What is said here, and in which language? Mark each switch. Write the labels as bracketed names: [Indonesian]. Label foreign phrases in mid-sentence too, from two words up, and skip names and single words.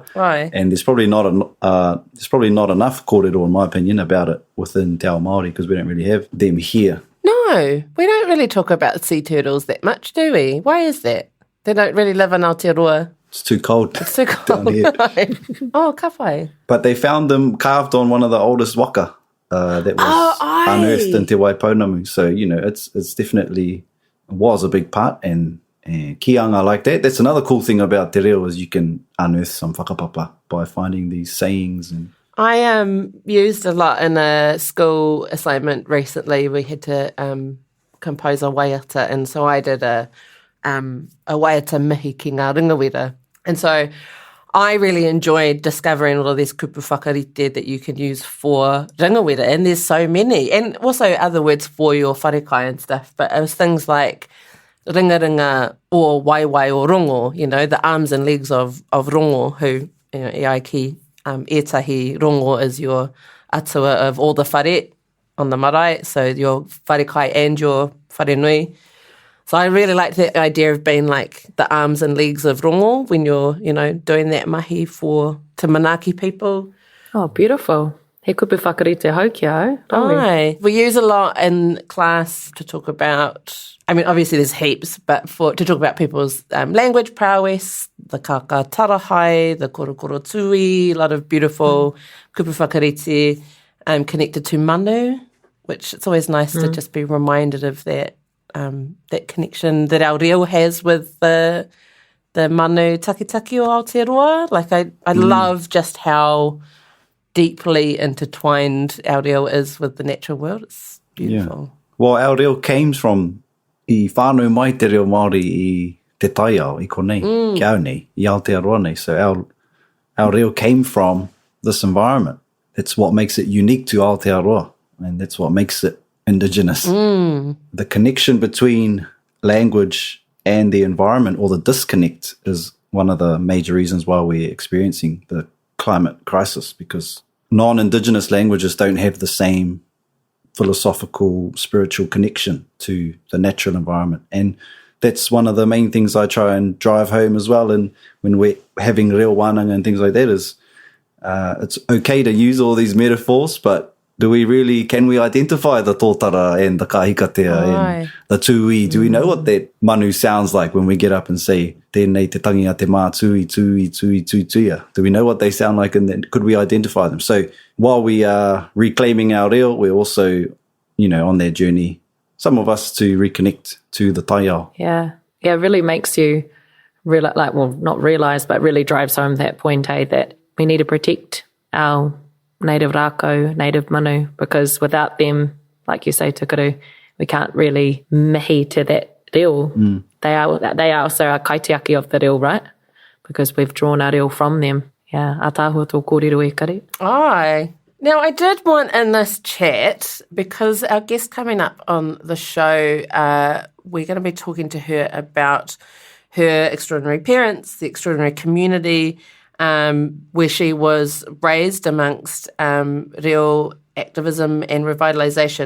[English] Right. And there's probably not enough kōrero, in my opinion, about it within [Māori] Te Ao Māori [English] because we don't really have them here. No, we don't really talk about sea turtles that much, do we? Why is that? They don't really live in Aotearoa. It's too cold. It's too cold. Down here. [Māori] Oh, ka whai. [English] But they found them carved on one of the oldest waka that was unearthed in Te Waipounamu. So, it's definitely was a big part and kianga like that. That's another cool thing about Te Reo is you can unearth some whakapapa by finding these sayings. And I used a lot in a school assignment recently. We had to compose a waiata, and so I did a [Māori] waiata mihi ki ngā ringawera. [English] And so I really enjoyed discovering all of these [Māori] kupu whakarite [English] that you can use for ringawera, and there's so many. And also other words for your wharekai and stuff, but it was things like ringa or waiwai or rongo, the arms and legs of rongo, who, [Māori] e ai ki etahi rongo [English] is your atua of all the whare on the marae, so your wharekai and your wharenui. So I really like the idea of being like the arms and legs of rongo when you're, doing that mahi for [Māori] Te Manaaki [English] people. Oh, beautiful. [Māori] He kupu whakarite hau kia, [English] don't we? We use a lot in class to talk about, obviously there's heaps, but to talk about people's language prowess, the [Māori] kaka tarahai, [English] the [Māori] korokoro tui, [English] a lot of beautiful [Māori] kupu whakarite [English] connected to manu, which it's always nice to just be reminded of that connection that our reo has with the [Māori] manu takitaki o Aotearoa. [English] Like I love just how deeply intertwined our reo is with the natural world. It's beautiful. Yeah. Well, our reo came from [Māori] I whānau mai te reo Māori I te taiao, I konei, ki au nei, I Aotearoa nei. [English] So our reo came from this environment. That's what makes it unique to Aotearoa, and that's what makes it indigenous. The connection between language and the environment, or the disconnect, is one of the major reasons why we're experiencing the climate crisis, because non-indigenous languages don't have the same philosophical, spiritual connection to the natural environment. And that's one of the main things I try and drive home as well. And when we're having [Māori] reo wānanga [English] and things like that is, it's okay to use all these metaphors, but can we identify the tōtara and the kahikatea and the tui? Do we know what that manu sounds like when we get up and say, [Māori] tēnei te tangi a te mā tui, tui, tui, tui, tuia? [English] Do we know what they sound like, and then could we identify them? So while we are reclaiming our reo, we're also, on that journey, some of us to reconnect to the taiao. Yeah. Yeah, it really makes you, not realise, but really drives home that point, that we need to protect our native rākau, native manu, because without them, like you say, tukuru, we can't really mihi to that reo. They are also our kaitiaki of the reo, right? Because we've drawn our reo from them. [Māori] Yeah, a tāhua tō kōrero e kare. [English] Aye. Now, I did want in this chat, because our guest coming up on the show, we're going to be talking to her about her extraordinary parents, the extraordinary community, where she was raised amongst reo activism and revitalisation.